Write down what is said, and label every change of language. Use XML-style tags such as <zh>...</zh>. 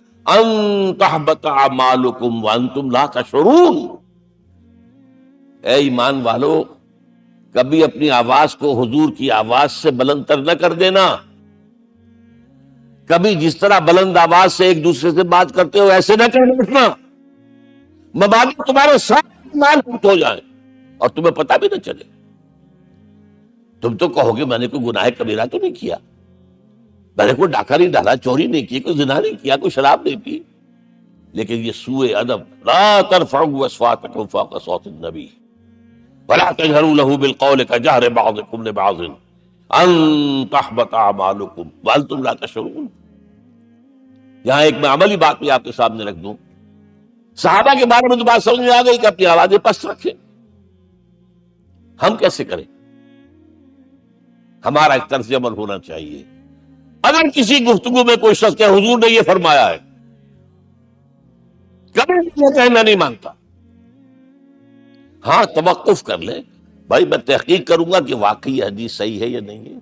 <ar>ان تحبط اعمالکم وانتم لا تشعرون.</ar> <ur>اے ایمان والو، کبھی اپنی آواز کو حضور کی آواز سے بلند تر نہ کر دینا. کبھی جس طرح بلند آواز سے ایک دوسرے سے بات کرتے ہو ایسے نہ کر بیٹھنا، مبادی تمہارے ساتھ مال ہو جائیں اور تمہیں پتہ بھی نہ چلے. تم تو کہو گے میں نے کوئی گناہ کبیرہ تو نہیں کیا، میں نے کوئی ڈاکہ نہیں ڈالا، چوری نہیں کی، کوئی زنا نہیں کیا، کوئی شراب نہیں پی، لیکن یہ سوء ادب.</ur> <ar>لا ترفعوا اصواتکم فوق صوت النبی ولا تجهروا له بالقول كجهر بعضكم لبعض ان تحبط اعمالكم وانتم لا تشعرون.</ar> <ur>یہاں ایک میں عملی بات بھی آپ کے سامنے رکھ دوں. صحابہ کے بارے میں تو بات سمجھ میں آ گئی کہ اپنی آوازیں پست رکھیں. ہم کیسے کریں؟ ہمارا ایک طرز عمل ہونا چاہیے. اگر کسی گفتگو میں کوئی شخص کہ حضور نے یہ فرمایا ہے، کبھی یہ کہنا نہیں مانتا، ہاں توقف کر لیں، بھائی میں تحقیق کروں گا کہ واقعی یہ حدیث صحیح ہے یا نہیں ہے.</ur>